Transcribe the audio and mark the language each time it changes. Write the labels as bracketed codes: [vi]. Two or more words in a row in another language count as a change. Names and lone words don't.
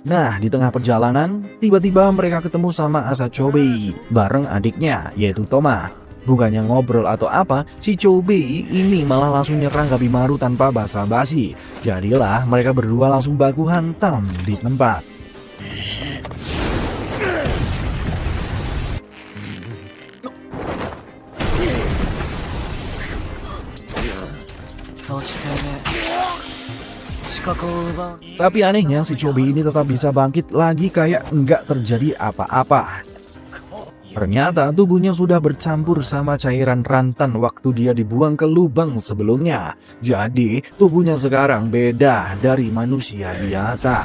[id] Nah, di tengah perjalanan, tiba-tiba mereka ketemu sama Asachobe bareng adiknya, yaitu Toma. Bukannya ngobrol atau apa, si Chobe ini malah langsung nyerang Gabimaru tanpa basa-basi. Jadilah mereka berdua langsung baku hantam di tempat. [ja] そして資格を奪う [id] Tapi anehnya si Chobe ini tetap bisa bangkit lagi kayak enggak terjadi apa-apa. Ternyata tubuhnya sudah bercampur sama cairan rantan waktu dia dibuang ke lubang sebelumnya. Jadi tubuhnya sekarang beda dari manusia biasa.